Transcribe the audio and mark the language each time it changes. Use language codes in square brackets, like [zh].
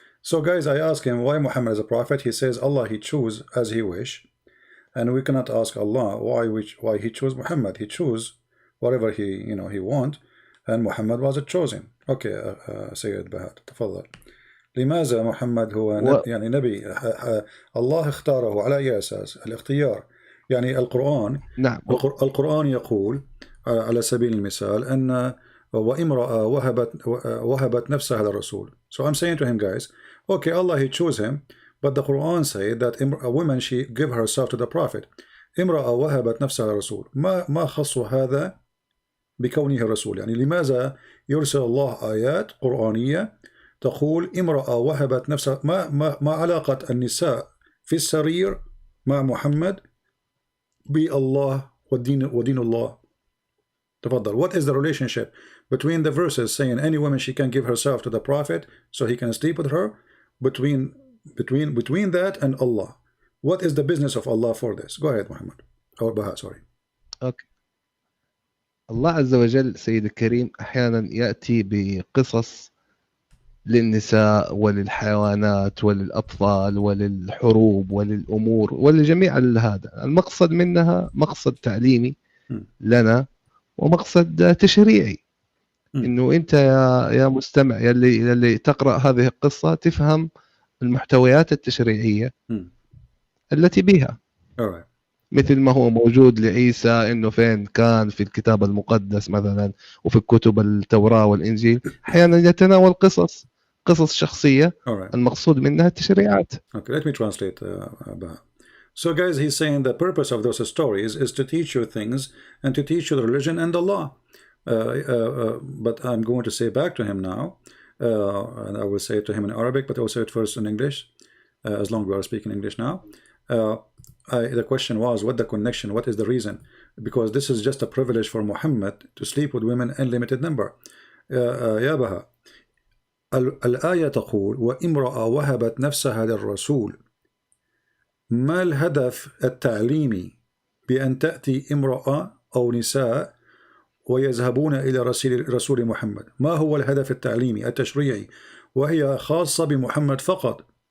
[en] So guys, I ask him why Muhammad is a prophet. He says Allah he choose as he wish, and we cannot ask Allah why he chose Muhammad. He chose whatever he want, and Muhammad was chosen. [ar] Okay, سيد بهاء تفضل. لماذا محمد هو يعني نبي الله اختاره على أي أساس؟ الاختيار يعني القرآن. نعم. القرآن يقول على سبيل المثال أن وامرأة وهبت نفسها للرسول. [en] So I'm saying to him, guys, okay, Allah he chose him, but the Quran said that a woman she give herself to the prophet. [ar] امرأة وهبت نفسها للرسول. ما خص هذا بكونه رسول؟ يعني لماذا يرسل الله آيات قرآنية تقول امرأة وهبت نفسها؟ ما علاقة النساء في السرير مع محمد بالله ودين الله؟ تفضل. [en] What is the relationship between the verses saying any woman she can give herself to the prophet so he can sleep with her, between that and Allah? What is the business of Allah for this? Go ahead, Muhammad. Or Baha, sorry. Okay. [ar] الله عز وجل سيد الكريم أحيانا يأتي بقصص للنساء وللحيوانات وللأطفال وللحروب وللأمور ولجميع هذا. المقصد منها مقصد تعليمي لنا ومقصد تشريعي. إنه أنت يا مستمع يلي تقرأ هذه القصة تفهم المحتويات التشريعية التي بها. مثل ما هو موجود لعيسى إنه فين كان في الكتاب المقدس مثلا وفي كتب التوراة والإنجيل أحيانا يتناول قصص شخصية المقصود منها التشريعات. [en] Okay, let me translate. So guys, he's saying the purpose of those stories is to teach you things and to teach you the religion and the law. But I'm going to say back to him now, and I will say it to him in Arabic, but I will say it first in English, as long as we are speaking English now. The question was, what the connection, what is the reason? Because this is just a privilege for Muhammad to sleep with women in limited number. [ar] يا بها الآية تقول وامرأة وهبت نفسها للرسول. ما الهدف التعليمي بأن تأتي امرأة أو نساء ويذهبون إلى رسول محمد؟ ما هو الهدف التعليمي التشريعي؟ وهي خاصة بمحمد فقط.